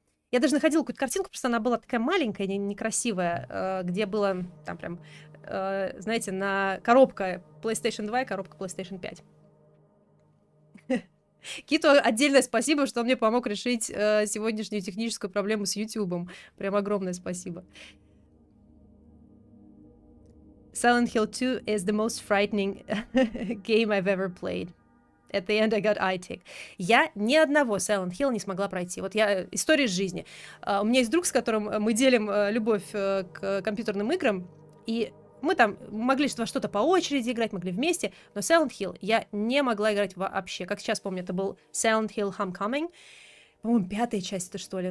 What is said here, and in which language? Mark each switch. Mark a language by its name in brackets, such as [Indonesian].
[Russian] Я даже находила какую-то картинку, просто она была такая маленькая, некрасивая, где было там прям, знаете, на коробка PlayStation 2 и коробка PlayStation 5. Киту отдельное спасибо, что он мне помог решить сегодняшнюю техническую проблему с YouTube. Прям огромное спасибо. [English] Silent Hill 2 is the most frightening game I've ever played. At the end I got eye tick. [Russian] Я ни одного Silent Hill не смогла пройти. Вот я... История из жизни. У меня есть друг, с которым мы делим любовь к компьютерным играм, и мы там могли во что-то по очереди играть, могли вместе, но Silent Hill я не могла играть вообще. Как сейчас помню, это был Silent Hill Homecoming. По-моему, 5-я часть, это что ли.